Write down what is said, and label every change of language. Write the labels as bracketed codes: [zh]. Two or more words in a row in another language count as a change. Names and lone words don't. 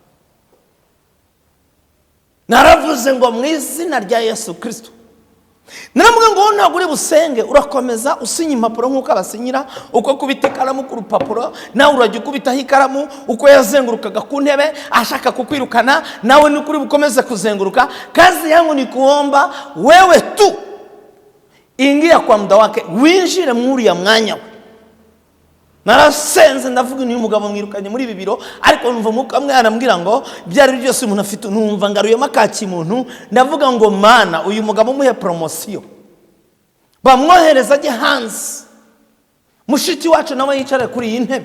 [rw] Naravuze ngo mu izina rya Yesu Kristo, naramubwira ngo ntabwo uri busenge, urakomeza usinya impapuro nk'uko abasinyira, uko kubita ikaramu ku rupapuro, nawe urajya ukubitaho ikaramu. Uko yazengurukaga ku ntebe ashaka kukwirukana, nawe ni kuri bukomeze kuzenguruka. [sw] Kazi yangu ni kuomba wewe tu ingia kwa muda wake, [rw] winjire muri ya mwanya we. Narasenze ndavuga ni umugabo mwirukanye muri ibi biro, ariko numva muka mwana ambwira ngo byari byose umuntu afite, numva ngaruyemo akaki muntu. Ndavuga ngo Mana, uyu mugabo muhe promotion, bamwohereza ajye hanze, mushiki wacu nawe yicare kuri iyi ntebe.